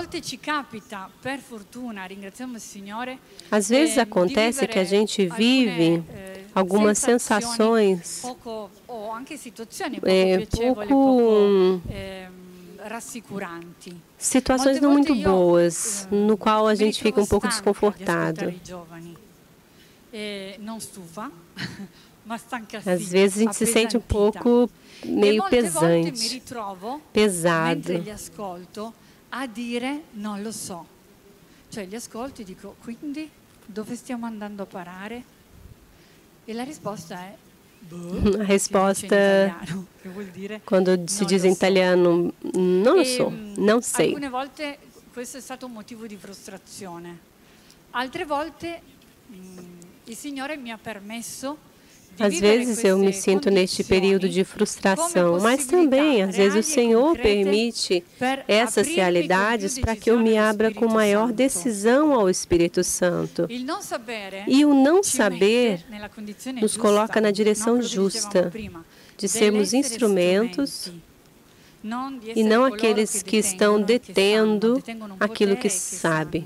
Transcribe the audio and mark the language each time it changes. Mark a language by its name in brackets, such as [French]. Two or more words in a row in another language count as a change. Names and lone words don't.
[Portuguese] Às vezes acontece que a gente vive algumas sensações situações não muito boas, no qual a gente fica um pouco desconfortado. Às vezes a gente se sente um pouco meio pesado. [Italian] A dire non lo so. Cioè li ascolto e dico, quindi dove stiamo andando a parare? E la risposta è [Portuguese] a resposta, quando se diz em italiano, [Italian] não lo so, [Portuguese] não sei. [Italian] Alcune volte questo è stato un motivo di frustrazione. Altre volte il Signore mi ha permesso. [Portuguese] Às vezes eu me sinto neste período de frustração, mas também, às vezes, o Senhor permite essas realidades para que eu me abra com maior decisão ao Espírito Santo. E o não saber nos coloca na direção justa de sermos instrumentos e não aqueles que estão detendo aquilo que sabem.